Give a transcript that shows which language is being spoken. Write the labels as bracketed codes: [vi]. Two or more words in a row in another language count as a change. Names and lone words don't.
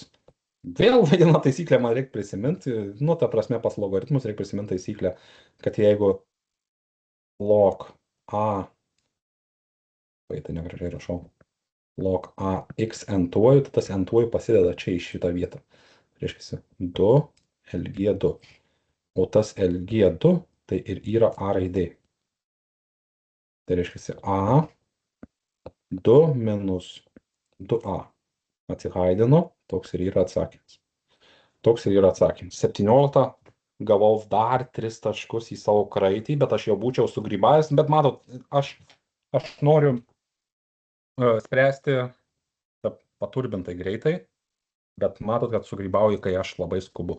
[lt] Vėl vadina taisyklę, man reikia prisiminti, nu, ta prasme, pas logaritmus reikia prisiminti taisyklę, kad jeigu log A, tai negražiai rašau, log A x n-tuoju, tai tas n-tuoju pasideda čia į šitą vietą. Reiškia 2 LG2. O tas LG2 tai ir yra A raidė. Tai reiškia A 2 minus 2A. Atsihaidino, toks ir yra atsakymas. Toks ir yra atsakymas. 17 gavau dar 3 taškus į savo kraitį, bet aš jau būčiau sugrybavęs, bet matot, aš noriu spręsti paturbintai greitai, bet matot, kad sugrybauju, kai aš labai skubu.